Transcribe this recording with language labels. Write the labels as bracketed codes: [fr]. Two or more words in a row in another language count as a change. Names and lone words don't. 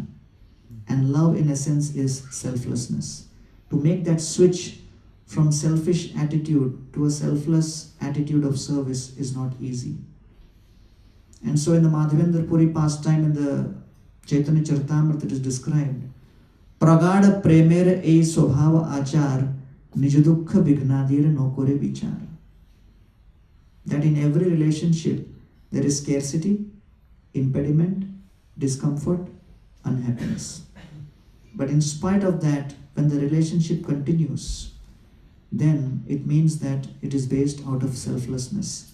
[en] And love in essence is selflessness. To make that switch from selfish attitude to a selfless attitude of service is not easy. And so in the Madhavendra Puri pastime in the Chaitanya Charitamrita it is described, [bn] প্রগাঢ় প্রেমের এই স্বভাব আচার নিজদুঃখ বিঘ্নাদির না করে বিচার. [en] That in every relationship there is scarcity, impediment, discomfort, unhappiness. But in spite of that, when the relationship continues, then it means that it is based out of selflessness.